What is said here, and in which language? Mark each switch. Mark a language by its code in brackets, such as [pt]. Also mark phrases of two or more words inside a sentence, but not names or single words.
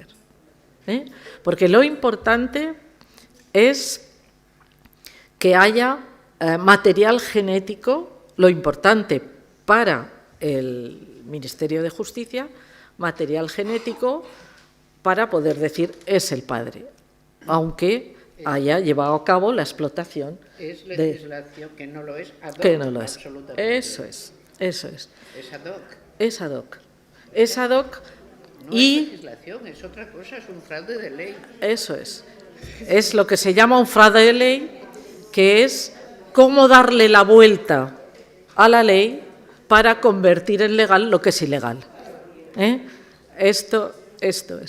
[es] Porque lo importante es que haya material genético, lo importante para el Ministerio de Justicia, material genético para poder decir es el padre, aunque haya llevado a cabo la explotación. Es legislación que no lo es [la] ad hoc. [es] Que no lo es. Absolutamente. Eso es. Es [la] ad hoc. [es] Es [la] ad hoc. [es] Es [la] ad hoc. [es] No y es legislación, es otra cosa, es un fraude de ley. Eso es. Es lo que se llama un fraude de ley, que es cómo darle la vuelta a la ley para convertir en legal lo que es ilegal. Esto es.